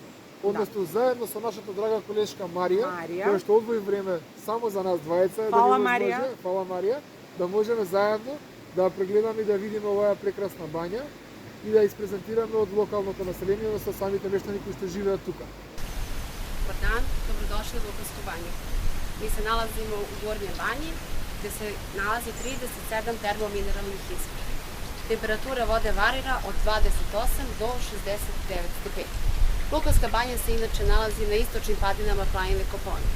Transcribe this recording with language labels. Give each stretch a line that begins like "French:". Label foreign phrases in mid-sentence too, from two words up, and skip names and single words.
Macedonian: Односно заедно со нашата драга колешка Марија, која што одвои време само за нас двајца, Фала, да Марија. Фала Марија, да можеме заедно да прегледаме и да видиме оваа прекрасна бања и да испрезентираме од локалното население со самите мештани кои што живеат тука.
Serbian: Dobar dan, dobrodošli u Ljubljansku banju. Mi se nalazimo u Gornjoj banji gdje se nalazi 37 termomineralnih izvora. Temperatura vode varira od 28 do 69 stepeni. Ljubljanska banja se inače nalazi na istočnim padinama planine Kopaonik.